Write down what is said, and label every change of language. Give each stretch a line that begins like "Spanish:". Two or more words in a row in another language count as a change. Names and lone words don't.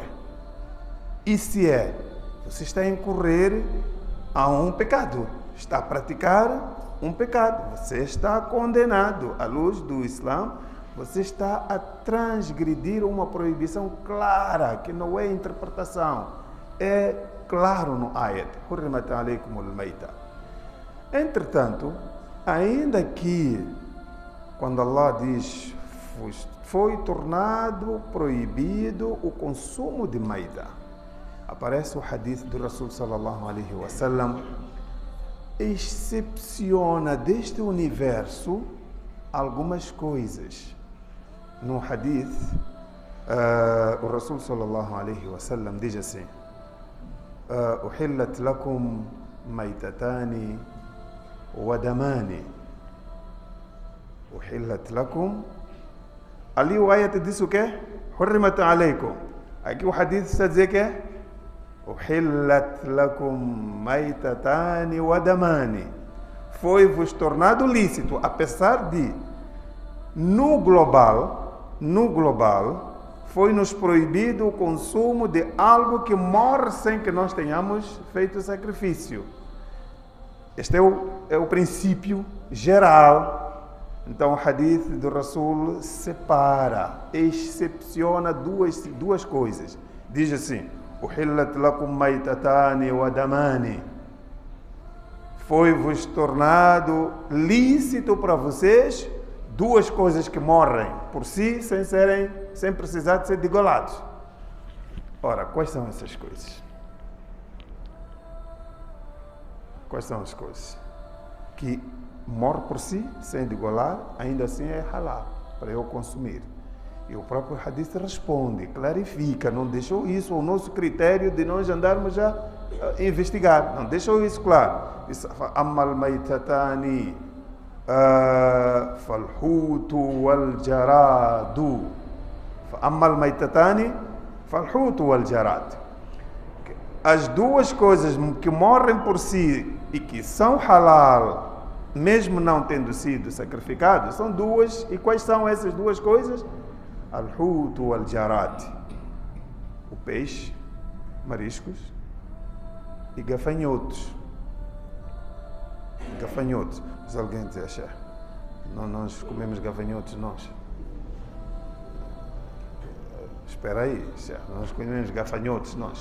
Portuguese: E se é, você está a incorrer a um pecado, está a praticar um pecado, você está condenado à luz do Islã, você está a transgredir uma proibição clara, que não é interpretação, é claro no ayat,
Arabic: حرمت عليكم الميتة.
Portuguese: Entretanto, ainda que quando Allah diz foi tornado proibido o consumo de maita. Aparece o hadith do Rasul
Arabic: صلى الله عليه وسلم,
Portuguese: excepciona deste universo algumas coisas. No hadith, o Rasul
Arabic: صلى الله عليه وسلم
Portuguese: diz assim:
Arabic: "أحلت لكم ميتتان ودمان." أحلت لكم.
Portuguese: Ali o ayat diz o quê?
Arabic: حرمت عليكم.
Portuguese: Aqui o hadith está a dizer que
Arabic: أحلت لكم ميتتان ودمان.
Portuguese: Foi-vos tornado lícito, apesar de no global, foi-nos proibido o consumo de algo que morre sem que nós tenhamos feito sacrifício. Este é o princípio geral. Então o hadith do Rasul separa, excepciona duas coisas. Diz assim:
Arabic: أحلت لكم ميتتان ودمان.
Portuguese: Foi-vos tornado lícito para vocês duas coisas que morrem por si, sem precisar de ser degolados. Ora, quais são essas coisas? Quais são as coisas que morre por si, sem degolar, ainda assim é halal para eu consumir? E o próprio hadith responde, clarifica, não deixou isso o nosso critério de nós andarmos a investigar, não deixou isso claro.
Arabic: أما الميتتان فالحوت والجراد. أما الميتتان فالحوت والجراد.
Portuguese: As duas coisas que morrem por si e que são halal, mesmo não tendo sido sacrificados, são duas. E quais são essas duas coisas?
Arabic: الحوت والجراد,
Portuguese: o peixe, mariscos e gafanhotos. Gafanhotos. Mas alguém diz, não, nós comemos gafanhotos, nós. Espera aí, nós comemos gafanhotos, nós.